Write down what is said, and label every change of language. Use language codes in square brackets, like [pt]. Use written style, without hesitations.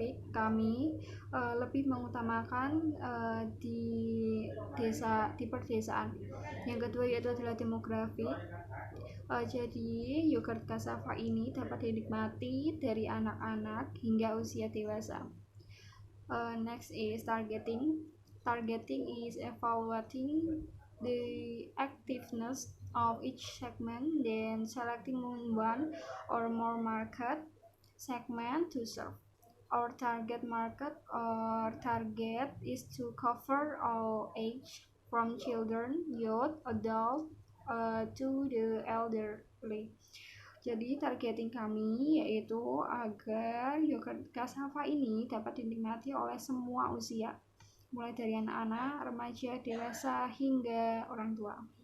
[id] Kami lebih mengutamakan di di pedesaan. Yang kedua yaitu adalah demografi. Jadi yogurt cassava ini dapat dinikmati dari anak-anak hingga usia dewasa. [en] Next is targeting. Targeting is evaluating the activeness of each segment, then selecting one or more market segment to serve. Our target market or target is to cover all age from children, youth, adult, to the elderly. [id] Jadi targeting kami yaitu agar yogurt cassava ini dapat dinikmati oleh semua usia, mulai dari anak-anak, remaja, dewasa, hingga orang tua.